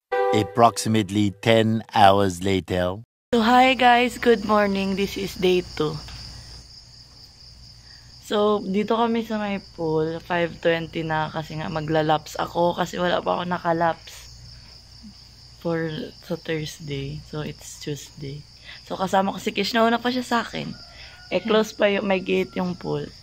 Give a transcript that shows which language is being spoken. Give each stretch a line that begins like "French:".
English: Approximately 10 hours later. So hi guys, good morning. This is day 2.
Filipino: So dito kami sa may pool, 5:20 na kasi nga maglalaps ako kasi wala pa ako nakalaps for sa Thursday.
English: So it's Tuesday.
Filipino: So kasama ko si Kish, nauna pa siya sa akin. Close pa yung may gate yung pool.